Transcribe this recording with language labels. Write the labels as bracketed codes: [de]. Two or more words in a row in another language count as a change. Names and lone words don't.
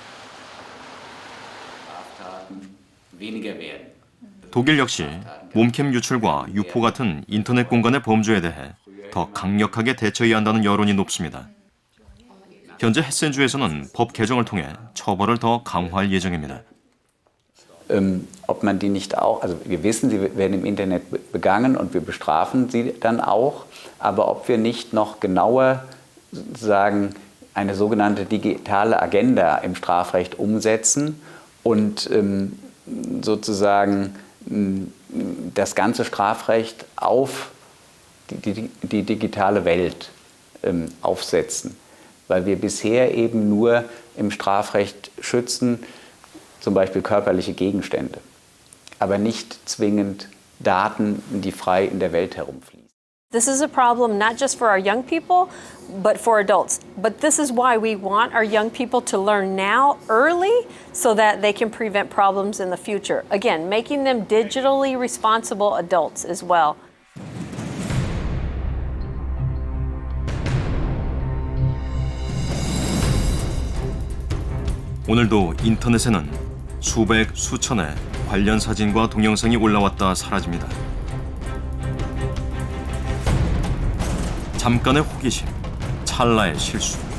[ko] 독일 역시 몸캠 유출과 유포 같은 인터넷 공간의 범죄에 대해 더 강력하게 대처해야 한다는 여론이 높습니다. 현재 헤센주에서는 법 개정을 통해 처벌을 더 강화할 예정입니다. [de] Ob man die nicht auch, also wir wissen, sie werden im Internet begangen und wir bestrafen sie dann auch, aber ob wir nicht noch genauer sozusagen eine sogenannte digitale Agenda im Strafrecht umsetzen und sozusagen das ganze Strafrecht auf die digitale Welt aufsetzen. Weil wir bisher eben nur im Strafrecht schützen, zum Beispiel körperliche Gegenstände, aber nicht zwingend Daten, die frei in der Welt herumfliegen. [en] This is a problem not just for our young people, but for adults. But this is why we want our young people to learn now, early, so that they can prevent problems in the future. Again, making them digitally responsible adults as well. [ko] 오늘도 인터넷에는 수백, 수천의 관련 사진과 동영상이 올라왔다 사라집니다. 잠깐의 호기심, 찰나의 실수.